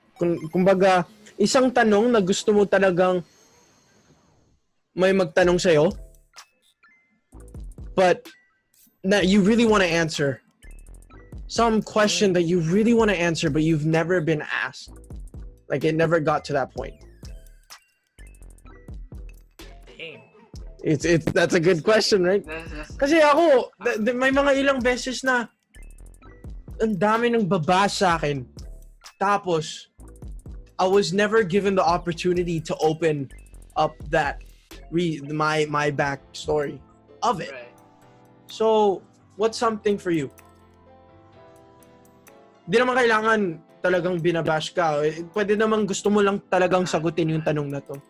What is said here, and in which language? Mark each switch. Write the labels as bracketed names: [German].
[Filipino] Kumbaga, isang tanong na gusto mo talagang may magtanong sa'yo, [English] but that you really want to answer. Some question that you really want to answer, but you've never been asked. Like, it never got to that point. Damn. That's a good question, right? [Filipino] Kasi ako, may mga ilang beses na ang dami ng babas sa akin. [English] Tapos, I was never given the opportunity to open up that my backstory of it. Right. So, what's something for you? [Filipino] Di naman kailangan talagang binabash ka. Pwede naman gusto mo lang talagang sagutin yung tanong na to.